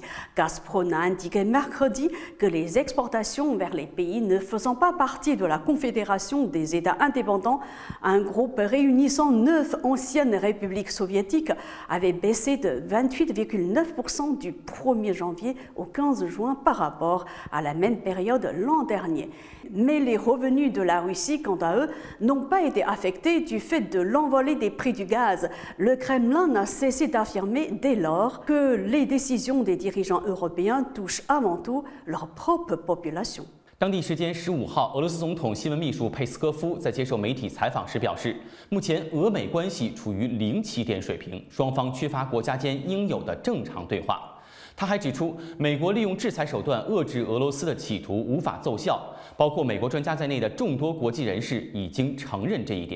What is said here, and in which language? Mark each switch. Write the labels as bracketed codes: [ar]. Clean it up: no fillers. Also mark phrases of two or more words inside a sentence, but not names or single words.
[fr] Gazprom a indiqué mercredi que les exportations vers les pays ne faisant pas partie de la Confédération des États indépendants, un groupe réunissant 9 anciennes républiques soviétiques, avaient baissé de 28,9% du 1er janvier au 15 juin par rapport à la même période l'an dernier. Mais les revenus de la Russie, quant à eux, n'ont pas été affectés du fait de l'envolée des prix du gaz. Le Kremlin n'a cessé d'affirmer dès lors que les décisions des dirigeants européens touchent avant tout leur propre population. [zh] 当地时间15号，俄罗斯总统新闻秘书佩斯科夫在接受媒体采访时表示，目前俄美关系处于零起点水平，双方缺乏国家间应有的正常对话。他还指出，美国利用制裁手段遏制俄罗斯的企图无法奏效，包括美国专家在内的众多国际人士已经承认这一点。